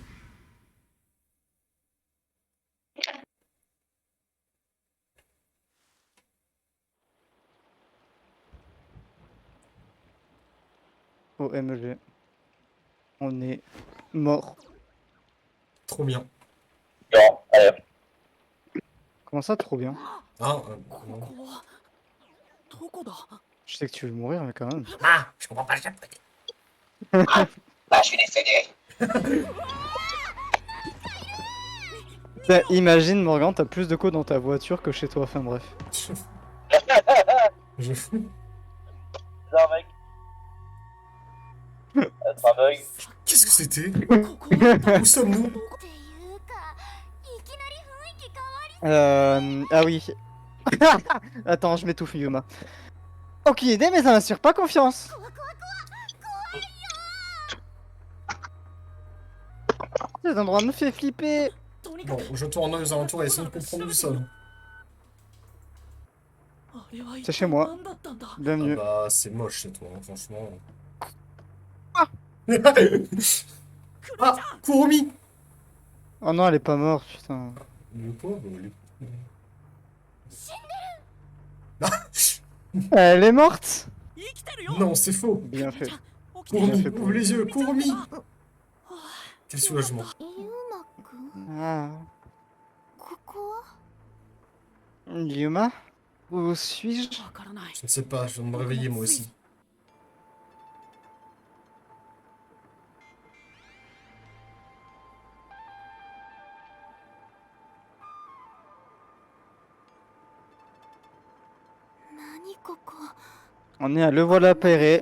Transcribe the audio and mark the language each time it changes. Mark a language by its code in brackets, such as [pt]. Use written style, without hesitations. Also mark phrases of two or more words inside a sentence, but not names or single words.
[fr] OMG. On est mort. Trop bien. Bon, allez. Comment ça, trop bien? Ah, [ja] こ [fr] non. [ja] こはどこだ？ [fr] Je sais que tu veux mourir, mais quand même. Ah, je comprends pas le japonais. Bah, je suis décédé. Imagine, Morgan, t'as plus de code dans ta voiture que chez toi. Enfin bref. Je... C'est un mec. C'est un bug. Qu'est-ce que c'était? [ja] ここは [fr] Où sommes-nous? [ja] どこ？ [fr] Ah oui. Attends, je m'étouffe, Yuma. Aucune idée, mais ça m'inspire pas confiance. Cet endroit me fait flipper. [ja] とにか [fr] Bon, [ja] く [fr] je tourne aux alentours et essaye de comprendre où nous sommes. [ja] あれは一 [fr] C'est [ja] 体 [fr] chez moi. [ja] 何だったんだ？ [fr] Ah Bienvenue. bah, c'est moche chez toi, hein, franchement. Ah. Ah, Kurumi! Oh non, elle est pas morte, putain. Le pauvre, le... Elle est morte. [ja] 生きてるよ。 [fr] Non, c'est faux! Bien fait. [ja] 起きてる。 [fr] Kurumi, fait pour ouvre les yeux, [ja] 見ちゃった [fr] Kurumi! [ja] わ [fr] Quel soulagement. [ja] ゆうまくん [fr] Ah. [ja] ここは [fr] Yuma? Où suis-je? [ja] わからない。 [fr] Je ne sais pas, je viens de me réveiller moi aussi. On est à Le Voilà Perret.